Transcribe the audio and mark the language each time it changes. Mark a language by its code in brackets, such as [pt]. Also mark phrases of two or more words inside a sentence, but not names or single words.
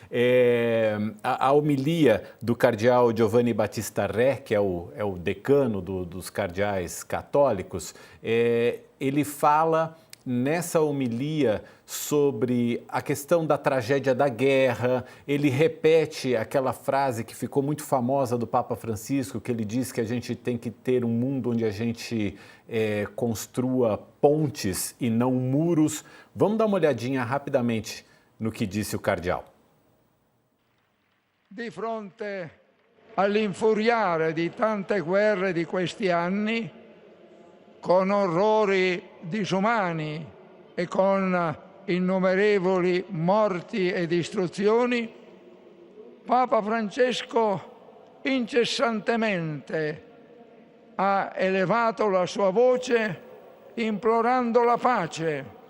[pt] A homilia do cardeal Giovanni Battista Re, que é o decano dos cardeais católicos, ele fala nessa homilia sobre a questão da tragédia da guerra. Ele repete aquela frase que ficou muito famosa do Papa Francisco, que ele diz que a gente tem que ter um mundo onde a gente construa pontes e não muros. Vamos dar uma olhadinha rapidamente no que disse o cardeal. [it] Di fronte all'infuriare di tante guerre di questi anni, con orrori disumani e con innumerevoli morti e distruzioni, Papa Francesco incessantemente ha elevato la sua voce implorando la pace,